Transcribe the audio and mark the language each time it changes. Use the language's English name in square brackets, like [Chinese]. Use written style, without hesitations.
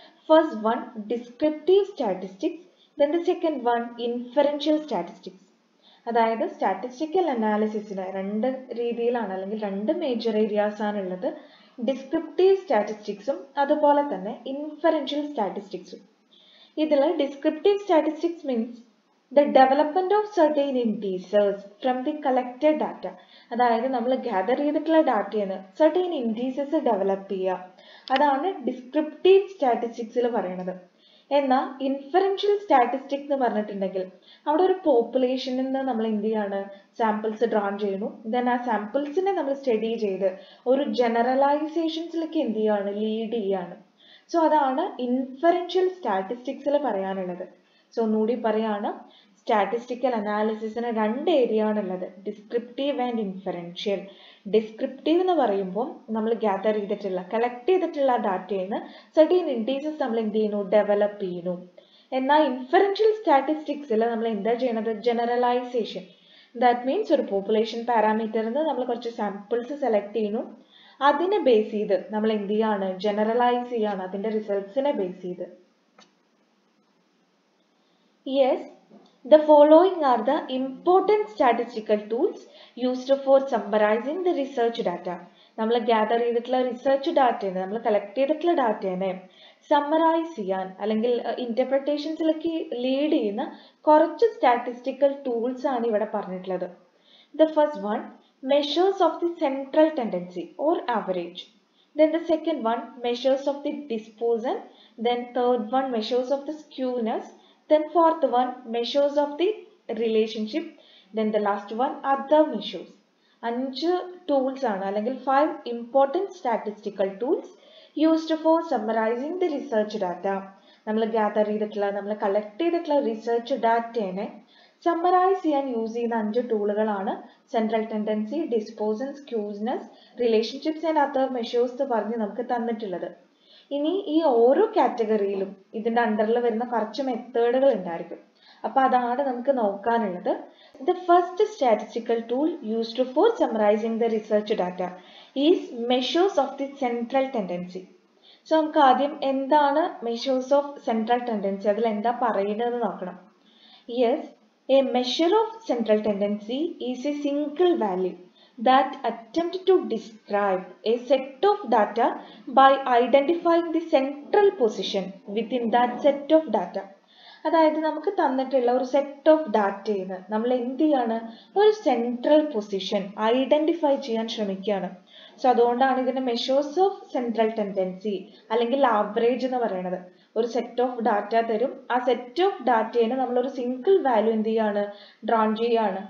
[English] First one descriptive statistics, then the second one inferential statistics. [Malayalam] അതായത് statistical അനാലിസിസിന് രണ്ട് രീതിയിലാണ് അല്ലെങ്കിൽ രണ്ട് മേജർ ഏരിയാസ് ആണുള്ളത്. ഡിസ്ക്രിപ്റ്റീവ് സ്റ്റാറ്റിസ്റ്റിക്സും അതുപോലെ തന്നെ ഇൻഫറൻഷ്യൽ സ്റ്റാറ്റിസ്റ്റിക്സും. [English] ഇതിൽ descriptive statistics means the development of certain indices from the collected data. [Malayalam] അതായത് നമ്മൾ ഗ്യാദർ ചെയ്തിട്ടുള്ള ഡാറ്റയിൽ നിന്ന് certain indices ഡെവലപ്പ് ചെയ്യുക, അതാണ് ഡിസ്ക്രിപ്റ്റീവ് സ്റ്റാറ്റിസ്റ്റിക്സിൽ പറയുന്നത്. എന്നാൽ ഇൻഫറൻഷ്യൽ സ്റ്റാറ്റിസ്റ്റിക്സ് എന്ന് പറഞ്ഞിട്ടുണ്ടെങ്കിൽ അവിടെ ഒരു പോപ്പുലേഷനിൽ നിന്ന് നമ്മൾ എന്ത് ചെയ്യാണ്, സാമ്പിൾസ് ഡ്രാൺ ചെയ്യുന്നു. ദെൻ ആ സാമ്പിൾസിനെ നമ്മൾ സ്റ്റഡി ചെയ്ത് ഒരു ജനറലൈസേഷൻസിലേക്ക് എന്ത് ചെയ്യാണ്, ലീഡ് ചെയ്യാണ്. സോ അതാണ് ഇൻഫറൻഷ്യൽ സ്റ്റാറ്റിസ്റ്റിക്സിൽ പറയാനുള്ളത്. സോ ഒന്നുകൂടി പറയാണ്, സ്റ്റാറ്റിസ്റ്റിക്കൽ അനാലിസിസിന് രണ്ട് ഏരിയ ആണുള്ളത്, ഡിസ്ക്രിപ്റ്റീവ് ആൻഡ് ഇൻഫറൻഷ്യൽ. ഡിസ്ക്രിപ്റ്റീവ് എന്ന് പറയുമ്പോൾ നമ്മൾ ഗ്യാദർ ചെയ്തിട്ടുള്ള കളക്ട് ചെയ്തിട്ടുള്ള ഡാറ്റയിൽ നിന്ന് സർട്ടൻ ഇൻഡീസസ് നമ്മൾ എന്ത് ചെയ്യുന്നു, ഡെവലപ്പ് ചെയ്യുന്നു. എന്നാൽ ഇൻഫറൻഷ്യൽ സ്റ്റാറ്റിസ്റ്റിക്സിൽ നമ്മൾ എന്താ ചെയ്യുന്നത്, ജനറലൈസേഷൻ. ദാറ്റ് മീൻസ് ഒരു പോപ്പുലേഷൻ പാരാമീറ്ററിൽ നിന്ന് നമ്മൾ കുറച്ച് സാമ്പിൾസ് സെലക്ട് ചെയ്യുന്നു, അതിനെ ബേസ് ചെയ്ത് നമ്മൾ എന്ത് ചെയ്യാണ്, ജനറലൈസ് ചെയ്യാണ് അതിൻ്റെ റിസൾട്ട്സിനെ ബേസ് ചെയ്ത്. [English] Yes, the following are the important statistical tools used for summarizing the research data. [Malayalam] നമ്മൾ ഗ്യാദർ ചെയ്തിട്ടുള്ള റിസർച്ച് ഡാറ്റേനെ, നമ്മൾ കളക്ട് ചെയ്തിട്ടുള്ള ഡാറ്റേനെ സമ്മറൈസ് ചെയ്യാൻ അല്ലെങ്കിൽ ഇന്റർപ്രിട്ടേഷൻസിലേക്ക് ലീഡ് ചെയ്യുന്ന കുറച്ച് സ്റ്റാറ്റിസ്റ്റിക്കൽ ടൂൾസ് ആണ് ഇവിടെ പറഞ്ഞിട്ടുള്ളത്. [English] The first one, measures of the central tendency or average. Then the second one, measures of the dispersion. Then third one, measures of the skewness. Then fourth one, measures of the relationship. Then the last one, other measures. 5 tools [Malayalam] ആണ് അല്ലെങ്കിൽ [English] 5 important statistical tools used for summarizing the research data. [Malayalam] നമ്മൾ gather ചെയ്തിട്ടുള്ള, നമ്മൾ collect ചെയ്തിട്ടുള്ള research ഡാറ്റേനെ summarise ചെയ്യാൻ use ചെയ്യുന്ന 5 ടൂളുകളാണ് central tendency, ഡിസ്പോസൻ, സ്ക്യൂസ്നെസ്, relationships and other measures എന്ന് പറഞ്ഞ് നമുക്ക് തന്നിട്ടുള്ളത്. ഇനി ഈ ഓരോ കാറ്റഗറിയിലും ഇതിന്റെ അണ്ടറിൽ വരുന്ന കുറച്ച് മെത്തേഡുകൾ ഉണ്ടായിരിക്കും. അപ്പൊ അതാണ് നമുക്ക് നോക്കാനുള്ളത്. [English] The first statistical tool used for summarising the research data is measures of the central tendency. [Malayalam] So നമുക്ക് ആദ്യം എന്താണ് മെഷേഴ്സ് ഓഫ് സെൻട്രൽ ടെൻഡൻസി, അതിൽ എന്താ പറയുന്നതെന്ന് നോക്കണം. [English] Yes, a measure of central tendency is a single value that attempt to describe a set of data by identifying the central position within that set of data. [Malayalam] അതായത് നമുക്ക് തന്നിട്ടുള്ള ഒരു set of ഡാറ്റയിൽ നിന്ന് നമ്മൾ എന്ത് ചെയ്യാണ്, ഒരു സെൻട്രൽ പൊസിഷൻ ഐഡന്റിഫൈ ചെയ്യാൻ ശ്രമിക്കുകയാണ്. സോ അതുകൊണ്ടാണ് ഇതിന്റെ മെഷേഴ്സ് ഓഫ് സെൻട്രൽ ടെൻഡൻസി അല്ലെങ്കിൽ ആവറേജ് എന്ന് പറയുന്നത്. ഒരു സെറ്റ് ഓഫ് ഡാറ്റ തരും, ആ സെറ്റ് ഓഫ് ഡാറ്റേനെ നമ്മളൊരു സിംഗിൾ വാല്യൂ എന്ത് ചെയ്യാണ്, ഡ്രോൺ ചെയ്യാണ്.